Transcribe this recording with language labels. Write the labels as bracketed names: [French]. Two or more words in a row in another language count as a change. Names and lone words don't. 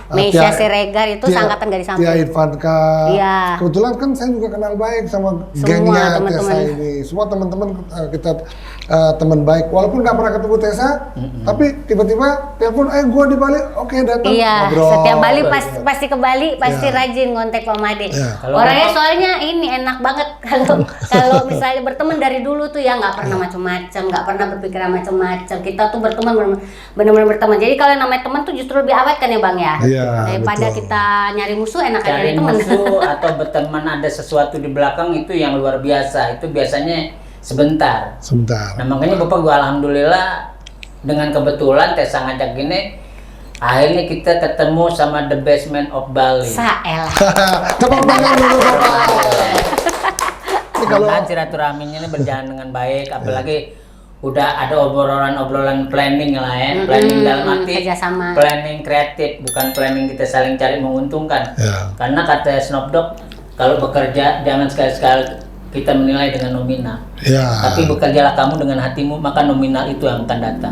[Indonesian] Meisha Siregar itu seangkatan Gadis Sampul. Tia Irfanka. Kebetulan kan saya juga kenal baik sama gengnya Tessa ini. Semua teman-teman kita teman baik. Walaupun nggak pernah ketemu Tessa, tapi tiba-tiba telepon, gue di Bali, oke datang. Ngobrol. Setiap Bali pasti ke Bali, pasti rajin ngontek Pak Made. Orangnya soalnya ini enak banget kalau misalnya berteman dari dulu tuh ya, nggak pernah macam-macam, nggak pernah berpikiran macam-macam. Kita tuh berteman benar-benar berteman. Jadi kalau namanya teman tuh justru lebih awet kan ya Bang ya? Daripada kita nyari musuh, enak aja nyari teman. Musuh atau berteman ada sesuatu di belakang itu yang luar biasa. Itu biasanya sebentar. Nah makanya Bapak gua alhamdulillah dengan kebetulan Tessa ngajak gini, akhirnya kita ketemu sama [English] the best man of Bali. [Indonesian] Saelah. Tepuk tangan dulu Bapak. kalau silaturahminya ini berjalan dengan baik, apalagi udah ada obrolan planning lah ya, planning dalam arti kerjasama. Planning kreatif, bukan planning kita saling cari menguntungkan. Karena kata Snoop Dogg, kalau bekerja jangan sekali-sekali kita menilai dengan nominal, tapi bekerjalah kamu dengan hatimu, maka nominal itu yang akan datang.